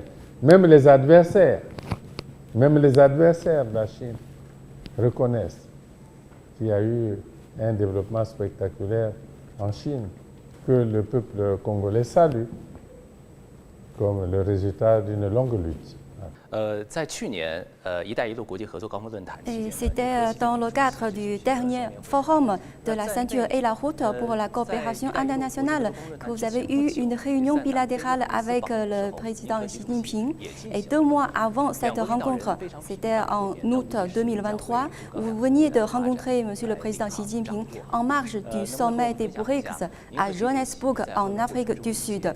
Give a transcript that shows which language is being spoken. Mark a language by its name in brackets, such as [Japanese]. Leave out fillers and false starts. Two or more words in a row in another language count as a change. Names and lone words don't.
[French] Même les adversaires de la Chine reconnaissent qu'il y a eu un développement spectaculaire en Chine que le peuple congolais salue comme le résultat d'une longue lutte. [Chinese] 在去年“一带一路”国际合作高峰论坛期 [French] Et [Chinese] 间， [French] c'était dans le cadre du dernier forum de la ceinture et la route pour la coopération internationale que vous avez eu une réunion bilatérale avec le président Xi Jinping. Et 2 mois avant cette rencontre, c'était en août 2023, vous veniez de rencontrer Monsieur le Président Xi Jinping en marge du sommet des BRICS à Johannesburg en Afrique du Sud.